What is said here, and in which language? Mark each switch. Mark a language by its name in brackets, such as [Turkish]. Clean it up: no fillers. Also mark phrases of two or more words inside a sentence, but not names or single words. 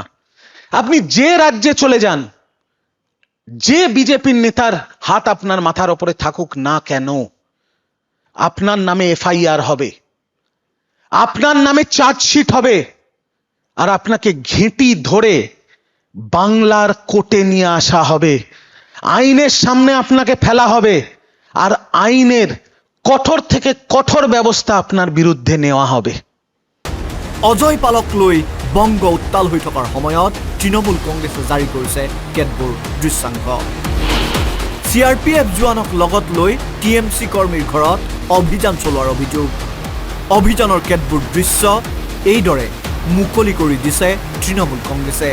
[Bangla] আপনি যে রাজ্যে চলে যান, যে বিজেপির নেতার হাত আপনার মাথার ওপরে থাকুক না কেন, আপনার নামে এফআইআর হবে, আপনার নামে চার্জশিট হবে, আর আপনাকে ঘেঁটি ধরে বাংলার কোর্টে নিয়ে আসা হবে, আইনের সামনে আপনাকে ফেলা হবে, আর আইনের কঠোর থেকে কঠোর ব্যবস্থা আপনার বিরুদ্ধে নেওয়া হবে। [Assamese] অজয় পালক লৈ বংগ উত্তাল হৈ থকাৰ সময়ত তৃণমূল কংগ্ৰেছে জাৰি কৰিছে কেতবোৰ দৃশ্যাংশ। CRPF জোৱানক লগত লৈ TMC কৰ্মীৰ ঘৰত অভিযান চলোৱাৰ অভিযোগ। অভিযানৰ কেতবোৰ দৃশ্য এইদৰে মুকলি কৰি দিছে তৃণমূল কংগ্ৰেছে।